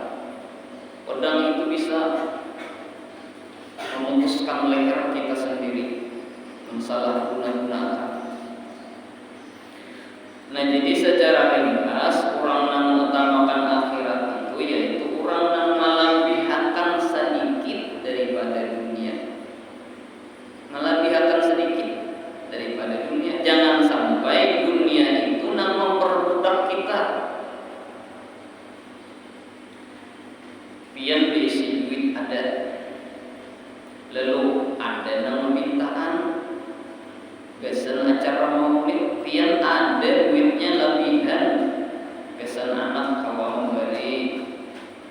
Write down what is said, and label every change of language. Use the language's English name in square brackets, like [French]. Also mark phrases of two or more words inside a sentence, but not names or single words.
[Indonesian] Pedang itu bisa memutuskan leher kita sendiri, mensalahgunakan. Nah, jadi secara ringkas, orang yang mengutamakan akhirat itu yaitu orang yang melebihkan sedikit daripada dunia. Melebihkan sedikit daripada dunia. [Banjar] Jangan sampai dunia itu nang memperbudak kita. Pian diisi duit ada, lalu ada nang mintaan gasan acara maulid, pian ada duitnya lebihan, gasan anak kawan memberi